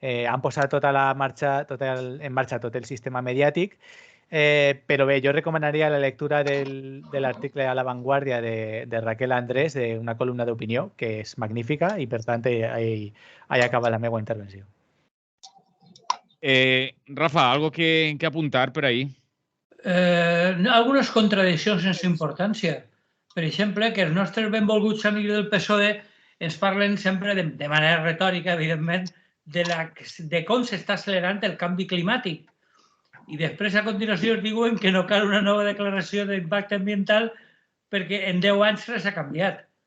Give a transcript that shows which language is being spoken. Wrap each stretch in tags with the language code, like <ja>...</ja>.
<ca>Han posat en marxa tot el sistema mediàtic, però bé, jo recomanaria la lectura de l'article a La Vanguardia de Raquel Andrés, d'una columna d'opinió, que és magnífica i, per tant, ahí acaba la meva intervenció.</ca> <es>Rafa, ¿algo que apuntar por ahí?</es> <ca>Algunes contradiccions sense importància. Per exemple, que els nostres benvolguts amics del PSOE ens parlen sempre, de manera retòrica, evidentment, de com s'està acelerant el canvi climàtic. I després, a continuació, es diuen que no cal una nova declaració d'impacte ambiental perquè en 10 anys res ha canviat.</ca>